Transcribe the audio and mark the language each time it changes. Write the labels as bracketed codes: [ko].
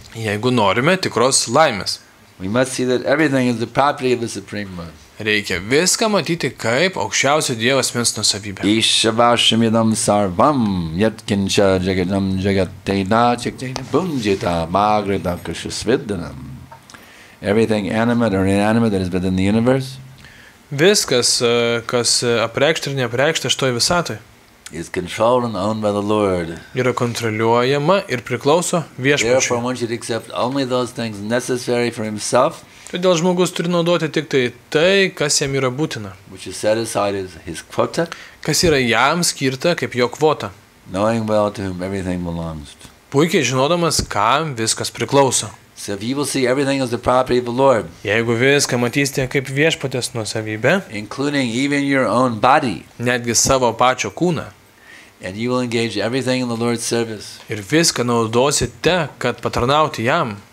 [lt] Jeigu norime tikros laimės, [en] we must see that everything is the property of the Supreme One. [lt] reikia viską matyti kaip aukščiausio Dievo asmens nusavybę. [sa] Ishavashamidam sarvam yatkincha jagadam jagatena chakjena bunjita magrita kushasvidanam. [en] Everything animate or inanimate that is within the universe [lt] Viskas, kas apreikšta ir neapreikšta šitoj visatoj, [en] is controlled and owned by the Lord. [lt] yra kontroliuojama ir priklauso [en] Therefore, [lt] viešpačiui. [en] one should accept only those things necessary for himself, [lt] Todėl žmogus turi naudoti tik tai, kas jam yra būtina, [en] which is set aside as his quota, [lt] kas yra jam skirta kaip jo kvota, [en] knowing well to whom everything belongs. [lt] puikiai žinodamas, kam viskas priklauso. [en] So if you will see everything as the property of the Lord, [lt] Jeigu viską matysite kaip viešpatės nusavybę, [en] including even your own body, [lt] netgi savo pačio kūną, [en] and you will engage everything in the Lord's service, [lt] ir viską naudosite, kad patarnauti jam,